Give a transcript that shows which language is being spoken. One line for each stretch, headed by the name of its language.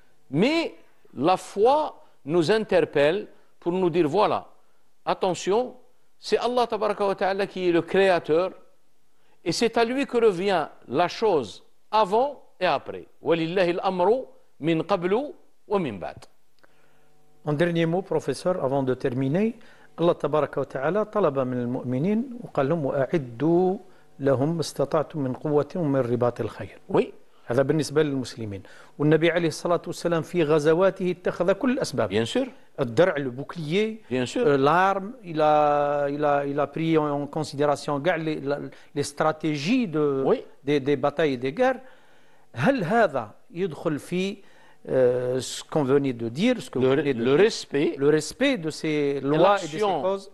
French: Mais la foi nous interpelle pour nous dire, voilà, attention, c'est Allah tabaraka wa ta'ala qui est le créateur, et c'est à lui que revient la chose avant et après.
Arabic: Walillahi al-amru min qablu wa min ba'd.
French: Un dernier mot, professeur, avant de terminer.
Arabic: Allah tabaraka wa ta'ala talaba min al-mu'minin wa qala lahum wa'iddu لهم استطعتم من قوة ومن رباط الخير.
French: Oui.
Arabic: هذا بالنسبة للمسلمين. والنبي عليه الصلاة والسلام في غزواته اتخذ كل الأسباب.
French: Bien sûr. الدرع, le bouclier, bien sûr. L'arme, il a pris en considération les stratégies des batailles et des guerres.
Arabic: هل هذا يدخل في
French: ce qu'on venait de dire, ce que vous venez de dire, le respect de ces lois et de ces causes